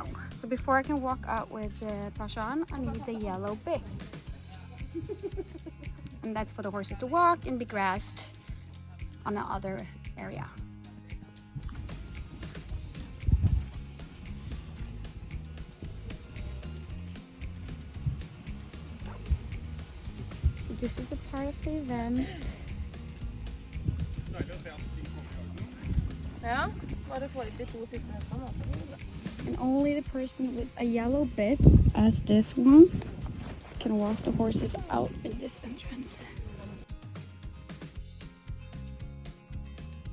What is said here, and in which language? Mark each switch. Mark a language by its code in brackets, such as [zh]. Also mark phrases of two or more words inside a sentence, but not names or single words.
[en] So before I can walk out with Parjan, I need the yellow bib, and that's for the horses to walk and be grassed on the other area. This is a part of the event. [no] Ja, bare får ikke to sittende sammen. [en] And only the person with a yellow bib, as this one, can walk the horses out in this entrance.